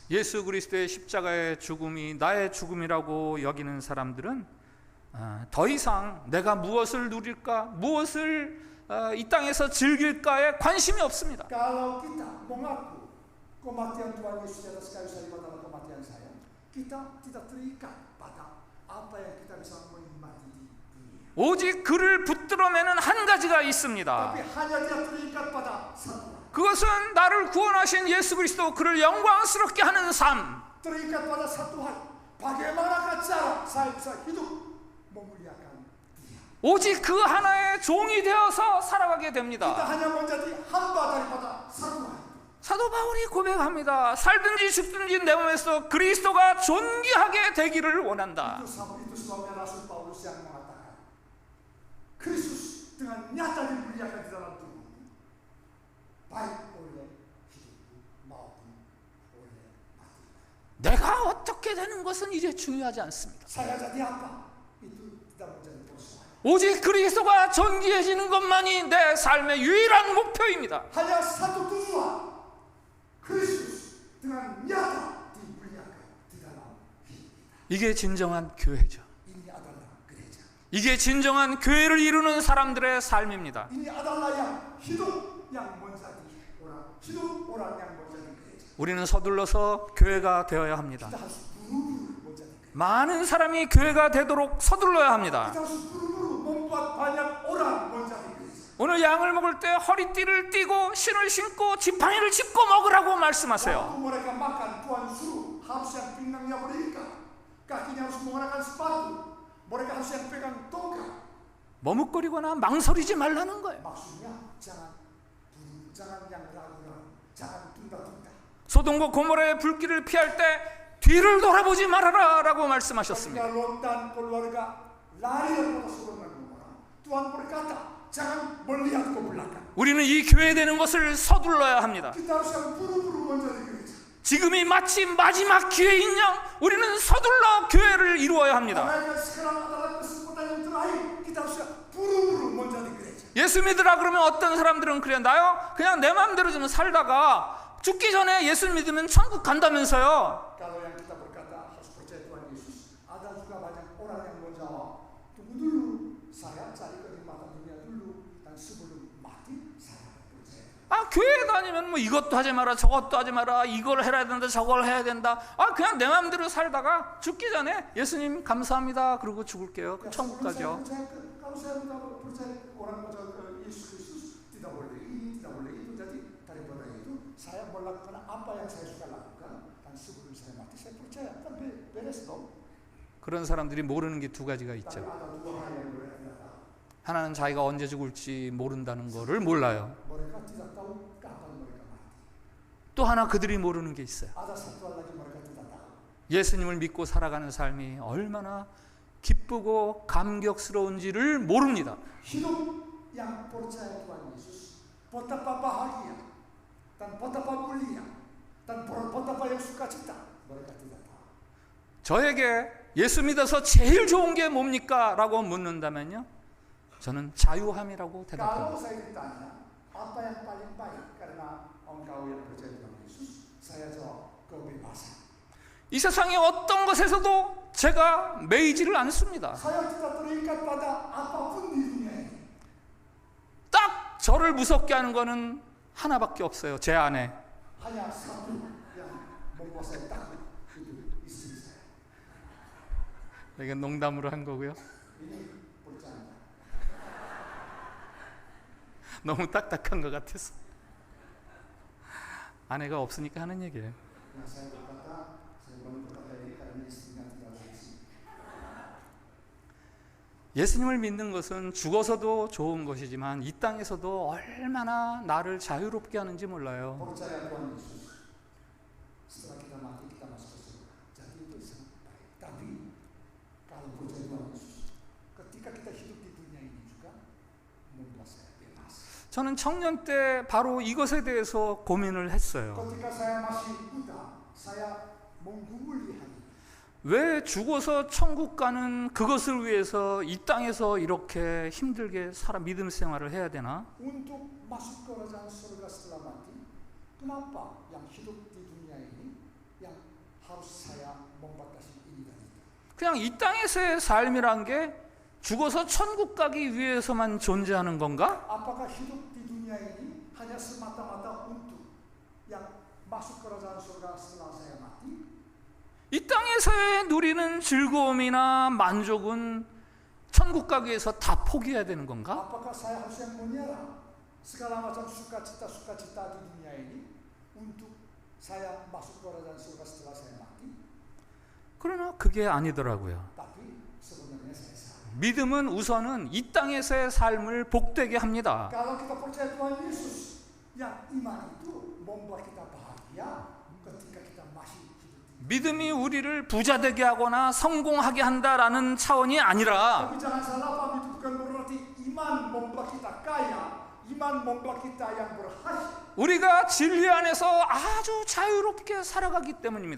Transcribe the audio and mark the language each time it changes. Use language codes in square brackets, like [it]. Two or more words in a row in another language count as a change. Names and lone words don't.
[ko] 예수 그리스도의 십자가의 죽음이 나의 죽음이라고 여기는 사람들은 더 이상 내가 무엇을 누릴까, 무엇을 이 땅에서 즐길까에 관심이 없습니다. [id] Kalau kita mengaku kematian Tuhan Yesus di atas kayu salib adalah kematian saya, kita tidak terikat pada apa yang kita bisa menikmati di dunia. [ko] 오직 그를 붙들어매는 한 가지가 있습니다. [id] Tapi hanya dia terikat pada satu. [ko] 그것은 나를 구원하신 예수 그리스도, 그를 영광스럽게 하는 삶. [id] terikat pada satu hal. Bagaimana cara saya bisa hidup memuliakan Dia? [ko] 오직 그 하나의 종이 되어서 살아가게 [id] Kita [ko] 됩니다. [id] hanya menjadi hamba daripada satu hal. [ko] 사도 바울이 고백합니다. 살든지 죽든지 내 몸에서 그리스도가 존귀하게 되기를 원한다. [id] Itu sebabnya Rasul Paulus yang mengatakan, Kristus dengan nyata dimuliakan di dalam tubuhmu, baik oleh hidupku maupun oleh matiku. [ko] 내가 어떻게 되는 것은 이제 중요하지 않습니다. [id] Saya jadi apa? Itu tidak menjadi persoalan. [ko] 오직 그리스도가 존귀해지는 것만이 내 삶의 유일한 목표입니다. [id] Hanya satu tujuan, Kristus dengan nyata dimuliakan di dalam hidup kita. [ko] 이게 진정한 교회죠. [id] Ini adalah gereja. [ko] 이게 진정한 교회를 이루는 사람들의 삶입니다. [id] Ini adalah yang hidup yang menjadi orang, hidup orang yang menjadi gereja. [ko] 우리는 서둘러서 교회가 되어야 합니다. [id] Kita harus buru-buru menjadi gereja. [ko] 많은 사람이 교회가 되도록 서둘러야 합니다. [id] Kita harus buru-buru membuat banyak orang menjadi gereja. [ko] 오늘 양을 먹을 때 허리띠를 띠고 신을 신고 지팡이를 짚고 먹으라고 말씀하세요. [id] Waktu mereka makan, Tuhan suruh harus yang pinggangnya berikat, kakinya harus menggunakan sepatu, mereka harus yang pegang tongkat. [ko] 머뭇거리거나 망설이지 말라는 거예요. [id] Maksudnya jangan yang ragu-ragu, jangan tunda-tunda. [ko] 소돔과 고모라의 불길을 피할 때 뒤를 돌아보지 말아라라고 말씀하셨습니다. [id] Ketika Lot dan keluarga lari daripada Sodom dan Gomora, Tuhan berkata, jangan melihat ke belakang. [ko] 우리는 이 교회 되는 것을 서둘러야 합니다. [id] Kita harus yang buru-buru menjadi gereja. [ko] 지금이 마치 마지막 기회인 양 우리는 서둘러 교회를 이루어야 합니다. [id] Karena sekarang adalah kesempatan yang terakhir, kita harus yang buru-buru menjadi gereja. [ko] 예수 믿으라 그러면 어떤 사람들은 그래 나요 그냥 내 마음대로 좀 살다가 죽기 전에 예수 믿으면 천국 간다면서요. [id] Kalau yang kita berkata harus percaya Tuhan Yesus, ada juga banyak orang yang menjawab, tunggu dulu, saya cari kenikmatan dunia dulu, dan sebelum mati saya percaya. [ko] 아 교회 다니면 뭐 이것도 하지 마라 저것도 하지 마라 이걸 해야 된다 저걸 해야 된다. 아 그냥 내 마음대로 살다가 죽기 전에 예수님 감사합니다 그러고 죽을게요. 그럼 천국 가죠. [id] Kalau saya percaya orang percaya Yesus Kristus tidak boleh ini, tidak boleh itu, jadi daripada itu saya melakukan apa yang saya suka lakukan, dan sebelum saya mati saya percaya, kan beres dong. [ko] 그런 사람들이 모르는 게 두 가지가 [id] Tapi [ko] 있죠. [id] ada dua hal yang mereka tidak tahu. [ko] 하나는 자기가 언제 죽을지 모른다는 거를 몰라요. [id] Mereka tidak tahu kapan mereka mati. [ko] 또 하나 그들이 모르는 게 있어요. [id] Ada satu hal lagi mereka tidak tahu. [ko] 예수님을 믿고 살아가는 삶이 얼마나 기쁘고 감격스러운지를 모릅니다. [id] Hidup yang percaya Tuhan Yesus betapa bahagia dan betapa mulia dan betapa yang sukacita, mereka tidak tahu. [ko] 저에게 예수 믿어서 제일 좋은 게 뭡니까? 라고 묻는다면요 저는 자유함이라고 [id] Kalau [ko] 대답합니다. [id] saya ditanya apa yang paling baik karena engkau yang percaya Tuhan Yesus, saya jawab kebebasan. [ko] 이 세상의 어떤 것에서도 제가 매이지를 않습니다. [id] Saya tidak terikat pada apapun di dunia ini. [ko] 딱 저를 무섭게 하는 거는 하나밖에 없어요. 제 안에. [id] Hanya satu yang membuat saya takut, itu istri saya. [ko] 이건 농담으로 한 거고요. [id] Ini bercanda. [ko] 너무 딱딱한 것 같아서. 아내가 없으니까 하는 얘기예요. [id] Yang saya berkata, saya baru berkata ini karena istrinya tidak ada di sini. [ko] 예수님을 믿는 것은 죽어서도 좋은 것이지만 이 땅에서도 얼마나 나를 자유롭게 하는지 몰라요. [id] Percaya Tuhan Yesus. Setelah kita mati kita masuk ke surga. Jadi itu sangat baik. Tapi kalau percaya Tuhan Yesus, ketika kita hidup di dunia ini juga membuat saya bebas. [ko] 저는 청년 때 바로 이것에 대해서 고민을 했어요. [id] Ketika saya masih muda, saya menggumuli hal ini. [ko] 왜 죽어서 천국 가는 그것을 위해서 이 땅에서 이렇게 힘들게 믿음 생활을 해야 되나? [id] Untuk masuk ke kerajaan surga setelah mati, kenapa yang hidup di dunia ini yang harus saya membatasi ini dan itu? [ko] 그냥 이 땅에서의 삶이란 게 죽어서 천국 가기 위해서만 존재하는 건가? [id] Apakah hidup di dunia ini hanya semata-mata untuk yang masuk ke kerajaan surga setelah saya mati? [ko] 이 땅에서의 누리는 즐거움이나 만족은 천국 가기 위해서 다 포기해야 되는 건가? [id] Apakah saya harus yang menyerah segala macam sukacita di dunia ini untuk saya masuk kerajaan surga setelah saya mati, [ko] 그러나 그게 아니더라고요. [id] tapi sebenarnya saya salah. [ko] 믿음은 우선은 이 땅에서의 삶을 복되게 합니다. [id] Kalau kita percaya Tuhan Yesus, yang iman itu membuat kita bahagia ketika kita masih hidup. [ko] 믿음이 우리를 부자 되게 하거나 성공하게 한다라는 차원이 아니라 [id] Tapi jangan salah paham, itu bukan berarti iman membuat kita kaya, iman membuat kita yang berhasil. [ko] 우리가 진리 안에서 아주 자유롭게 살아가기 때문입니다.